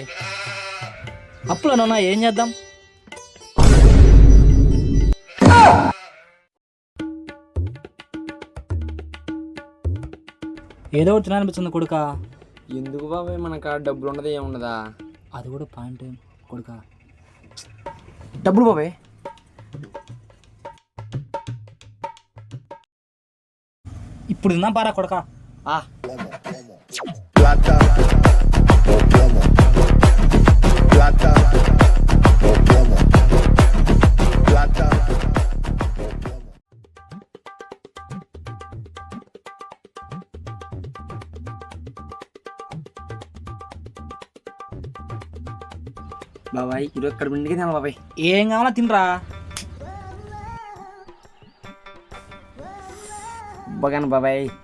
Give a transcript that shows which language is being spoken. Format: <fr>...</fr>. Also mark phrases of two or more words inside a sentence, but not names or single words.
<te>అప్పులోనన్నా ఏం చేద్దాం? ఏదో ఒకటి తినాలనిపిస్తుంది కొడుక. ఎందుకు బాబాయ్? మనకు డబ్బులు ఉండదు ఏముండదా? అది కూడా పాయింట్ కొడుక. డబ్బులు బాబాయ్ ఇప్పుడు తిందాం పారా కొడుక.</te> <es>Plata o plomo. Plata o plomo. Plata o plomo.</es> <te>బాబాయ్ ఈరోజు ఇక్కడ ఇంటికి తినాలి బాబాయ్. ఏం కావాలా తినరా. బాగాను బాబాయ్.</te>